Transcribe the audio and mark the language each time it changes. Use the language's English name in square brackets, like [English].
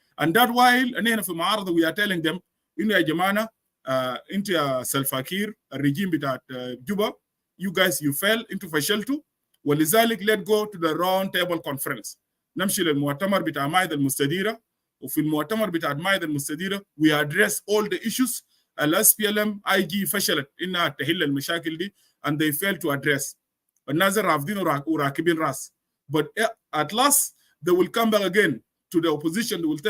[English] And that while [Arabic] أننا في معارضة [English] we are telling them [Arabic] إنه يا جماعة أنت يا سلفاكير الرجيم بتاعت جوبا [English] you guys you fail [Arabic] أنتوا فشلتوا ولذلك [English] let go to the round table conference. [Arabic] نمشي للمؤتمر بتاع مائدة المستديرة وفي المؤتمر بتاع مائدة المستديرة [English] we address all the issues [Arabic] ال SPLM IG فشلت إنها تحل المشاكل دي [English] and they fail to address. [Arabic] الناس رافضين وراكبين راس. [English] But at last they will come back again to the opposition.